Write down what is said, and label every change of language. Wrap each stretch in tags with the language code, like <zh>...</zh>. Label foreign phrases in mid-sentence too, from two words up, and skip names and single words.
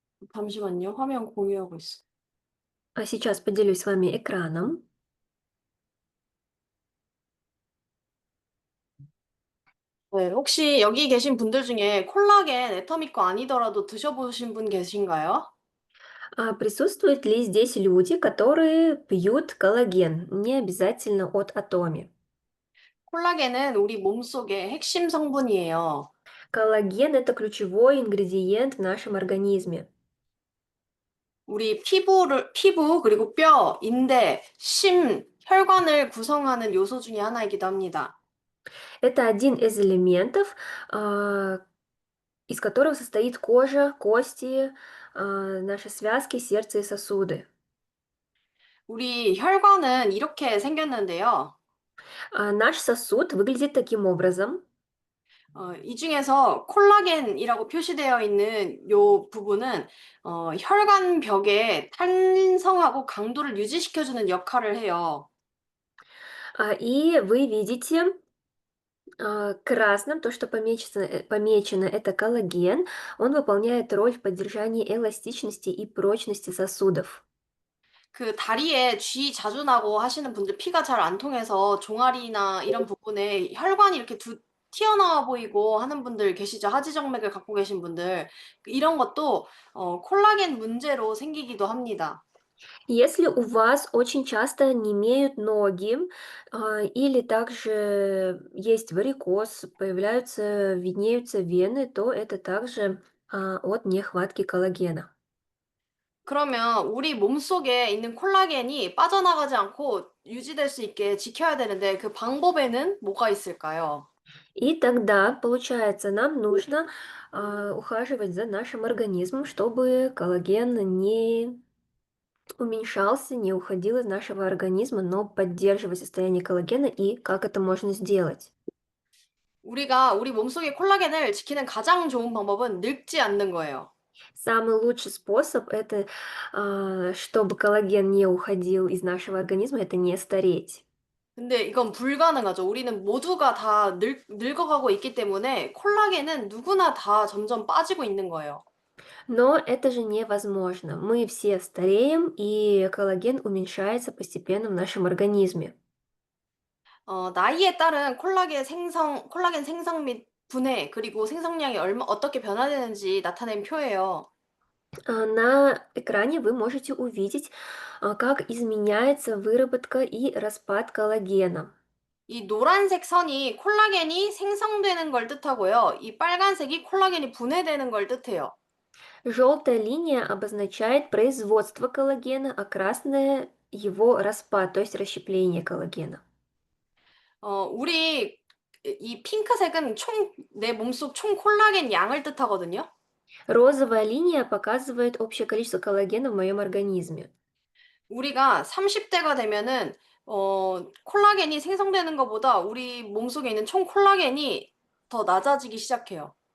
<ko>잠시만요. 화면 공유하고 있어.</ko> <ru>А сейчас поделюсь с вами экраном.</ru> <ko>네, 혹시 여기 계신 분들 중에 콜라겐 애터미 거 아니더라도 드셔보신 분 계신가요?</ko> <ru>Присутствуют ли здесь люди, которые пьют коллаген, не обязательно от Атоми?</ru> <ko>콜라겐은 우리 몸속의 핵심 성분이에요.</ko> <ru>Коллаген– это ключевой ингредиент в нашем организме.</ru> <ko>우리 피부, 그리고 뼈, 인대, 심, 혈관을 구성하는 요소 중에 하나이기도 합니다.</ko> <ru>Это один из элементов, из которого состоит кожа, кости, наши связки, сердце и сосуды.</ru> <ko>우리 혈관은 이렇게 생겼는데요.</ko> <ru>Наш сосуд выглядит таким образом.</ru> <ko>이 중에서 콜라겐이라고 표시되어 있는 요 부분은 혈관 벽에 탄성하고 강도를 유지시켜주는 역할을 해요.</ko> <ru>И вы видите красным, то, что помечено, это коллаген. Он выполняет роль в поддержании эластичности и прочности сосудов.</ru> <ko>그 다리에 쥐 자주 나고 하시는 분들 피가 잘 안 통해서 종아리나 이런 부분에 혈관이 이렇게 튀어나와 보이고 하는 분들 계시죠? 하지정맥을 갖고 계신 분들. 이런 것도 콜라겐 문제로 생기기도 합니다.</ko> <ru>Если у вас очень часто немеют ноги, или также есть варикоз, виднеются вены, то это также от нехватки коллагена.</ru> <ko>그러면 우리 몸속에 있는 콜라겐이 빠져나가지 않고 유지될 수 있게 지켜야 되는데 그 방법에는 뭐가 있을까요?</ko> <ru>И тогда, получается, нам нужно ухаживать за нашим организмом, чтобы коллаген не уменьшался, не уходил из нашего организма, но поддерживать состояние коллагена и как это можно сделать.</ru> <ko>우리가 우리 몸속의 콜라겐을 지키는 가장 좋은 방법은 늙지 않는 거예요.</ko> <ru>Самый лучший способ это, чтобы коллаген не уходил из нашего организма, это не стареть.</ru> <ko>근데 이건 불가능하죠. 우리는 모두가 다 늙어가고 있기 때문에 콜라겐은 누구나 다 점점 빠지고 있는 거예요.</ko> <ru>Но это же невозможно. Мы все стареем, и коллаген уменьшается постепенно в нашем организме.</ru> <ko>나이에 따른 콜라겐 생성 및 분해, 그리고 생성량이 어떻게 변화되는지 나타낸 표예요.</ko> <ru>На экране вы можете увидеть, как изменяется выработка и распад коллагена.</ru> <ko>이 노란색 선이 콜라겐이 생성되는 걸 뜻하고요. 이 빨간색이 콜라겐이 분해되는 걸 뜻해요.</ko> <ru>Желтая линия обозначает производство коллагена, а красная– его распад, то есть расщепление коллагена.</ru> <ko>우리 이 핑크색은 내 몸속 총 콜라겐 양을 뜻하거든요.</ko> <ru>Розовая линия показывает общее количество коллагена в моем организме.</ru> <ko>우리가 30대가 되면은 콜라겐이 생성되는 것보다 우리 몸속에 있는 총 콜라겐이 더 낮아지기 시작해요.</ko>